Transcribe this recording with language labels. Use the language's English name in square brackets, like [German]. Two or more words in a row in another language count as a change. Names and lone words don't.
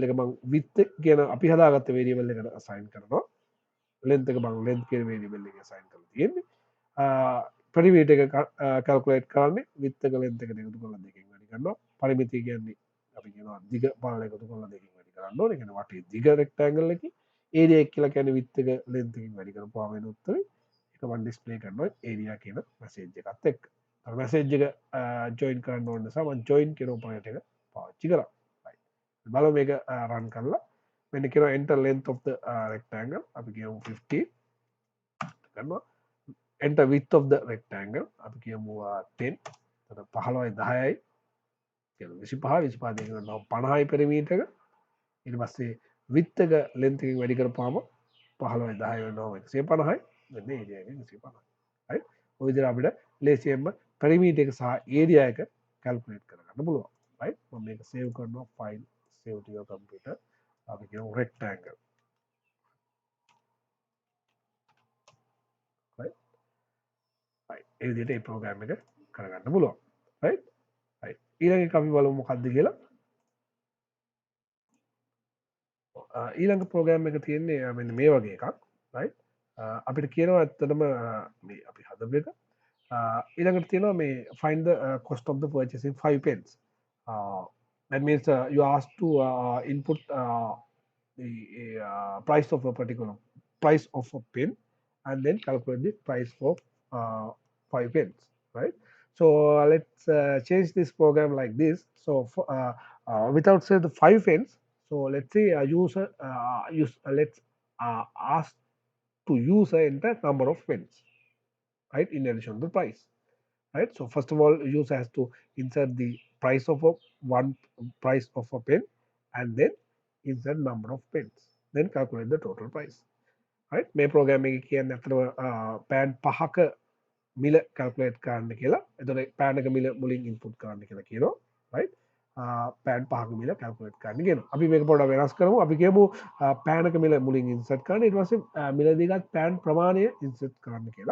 [Sinhala] එක මම width කියන අපි හදාගත්ත වේරියබල් එකට assign කරනවා length එක මම length කියන වේරියබල් එකේ assign කරලා තියෙන්නේ perimeter එක calculate කරන්නේ width එක length එකට එකතු කරලා දෙකෙන් වැඩි කරනවා පරිමිතිය කියන්නේ අපි කියනවා දිග පළල එකතු කරලා දෙකෙන් වැඩි කරන්න ඕනේ කියන්නේ වටේ දිග rectangle එකේ area එක කියලා කියන්නේ width එක length එකෙන් වැඩි කරපුවාම වෙන උත්තරේ ඒක මම display කරනවා area කියන message එකත් එක්ක message එක join කරන්න ඕන නිසා මම join කියන operator එක පාවිච්චි කරා. right. බලමු මේක run කරලා මෙන්න කියනවා [English] enter length of the rectangle [Sinhala] අපි කියමු 50 කරනවා [English] enter width of the rectangle [Sinhala] අපි කියමු 10 එතකොට 15යි 10යි කියලා 25 25 දෙක ගන්නවා 50යි පරිමීටර එක ඊට පස්සේ width එක length එකෙන් වැඩි කරපුවාම 15යි 10යි වෙනවා 150යි මෙන්න area එක 150යි. right. ඔය විදිහට අපිට ලේසියෙන්ම perimeter එක සහ area එක calculate කරගන්න පුළුවන්. right. මම මේක save කරනවා [English] file save to your computer. [Sinhala] අපි කියමු rectangle. right. right. ඒ විදිහට මේ program එක කරගන්න පුළුවන්. [English] right. right. [Sinhala] ඊළඟ එක අපි බලමු මොකක්ද කියලා. ඊළඟ program එක තියෙන්නේ මෙන්න මේ වගේ එකක්. right. අපිට කියනවා ඇත්තටම මේ අපි හදපු එක ඊළඟට තියෙනවා මේ [English] find the cost of the purchasing 5 pence. That means you ask to input the price of a particular price of a pen and then calculate the price for 5 pence, right? So let's change this program like this. So for, without say the 5 pence, so let's say a user let's ask to use a enter number of pens, right? In addition to the price. Right. So first of all, user has to insert the price of one price of a pen and then insert number of pens. Then calculate the total price. Right. [Sinhala] මේ program එක කියන්නේ අතන pan පහක මිල calculate කරන්න කියලා. එතකොට pan එක මිල මුලින් input කරන්න කියලා කියනවා. right. pan පහක මිල calculate කරන්න කියනවා. අපි මේක පොඩ්ඩක් වෙනස් කරමු. අපි කියමු pan එක මිල මුලින් insert කරන්න. ඊට පස්සේ මිලදී ගත් pan ප්‍රමාණය insert කරන්න කියලා.